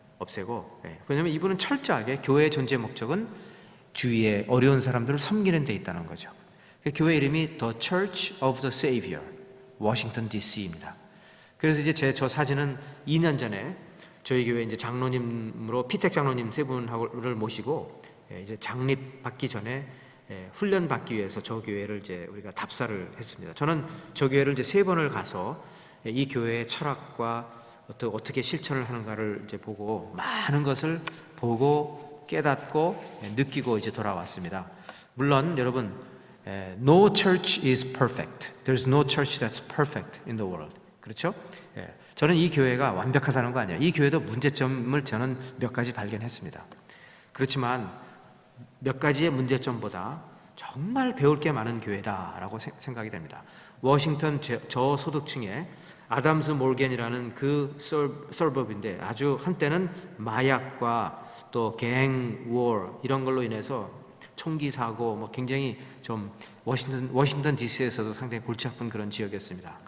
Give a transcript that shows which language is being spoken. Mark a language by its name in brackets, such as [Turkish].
[Korean] 없애고, 왜냐하면 이분은 철저하게 교회의 존재 목적은 주위의 어려운 사람들을 섬기는 데 있다는 거죠. 교회 이름이 The Church of the Savior, 워싱턴 DC입니다. 그래서 이제 저 사진은 2년 전에 저희 교회 이제 장로님으로 피택 장로님 세 분을 모시고 이제 장립 받기 전에 훈련 받기 위해서 저 교회를 이제 우리가 답사를 했습니다. 저는 저 교회를 이제 3번을 가서 이 교회의 철학과 어떻게 실천을 하는가를 이제 보고 많은 것을 보고 깨닫고 느끼고 이제 돌아왔습니다. 물론 여러분, [English] no church is perfect. There's no church that's perfect in the world. [Korean] 그렇죠? 저는 이 교회가 완벽하다는 거 아니에요. 이 교회도 문제점을 저는 몇 가지 발견했습니다. 그렇지만 몇 가지의 문제점보다 정말 배울 게 많은 교회다라고 생각이 됩니다. 워싱턴 저소득층의 아담스 몰겐이라는 그 서버브인데 아주 한때는 마약과 또 갱워 이런 걸로 인해서 총기 사고 굉장히 좀 워싱턴 DC에서도 상당히 골치 아픈 그런 지역이었습니다.